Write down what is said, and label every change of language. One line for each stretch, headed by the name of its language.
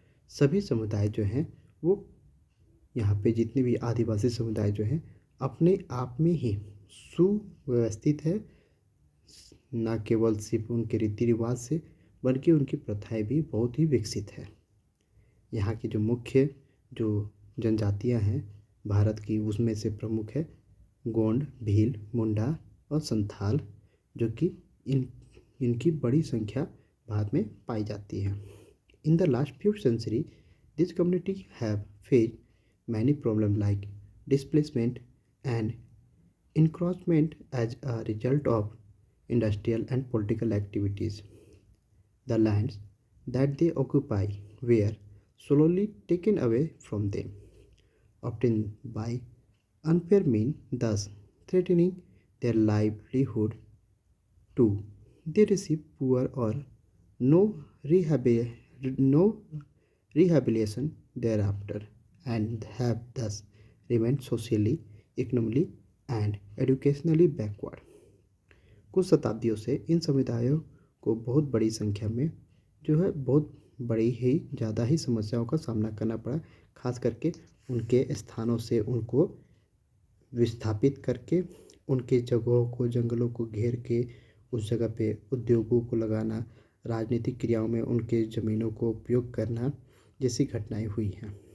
Hindi: सभी समुदाय जो हैं वो यहाँ पे जितने भी आदिवासी समुदाय जो हैं अपने आप में ही सुव्यवस्थित है, न केवल सिर्फ उनके रीति रिवाज से बल्कि उनकी प्रथाएं भी बहुत ही विकसित है। यहाँ की जो मुख्य जो जनजातियाँ हैं भारत की उसमें से प्रमुख है गोंड, भील, मुंडा और संथाल, जो कि इनकी बड़ी संख्या भारत में पाई जाती है।
English: In the last few centuries, this community have faced many problems like displacement and encroachment as a result of industrial and political activities. The lands that they occupy were slowly taken away from them, often by unfair means, thus threatening their livelihood too. They receive poor or no no rehabilitation thereafter and have thus remained socially, economically and educationally backward.
Hindi: कुछ शताब्दियों से इन समुदायों को बहुत बड़ी संख्या में जो है बहुत बड़ी ही ज़्यादा ही समस्याओं का सामना करना पड़ा। खास करके उनके स्थानों से उनको विस्थापित करके उनके जगहों को जंगलों को घेर के उस जगह पे उद्योगों को लगाना, राजनीतिक क्रियाओं में उनके ज़मीनों को उपयोग करना जैसी घटनाएं हुई हैं।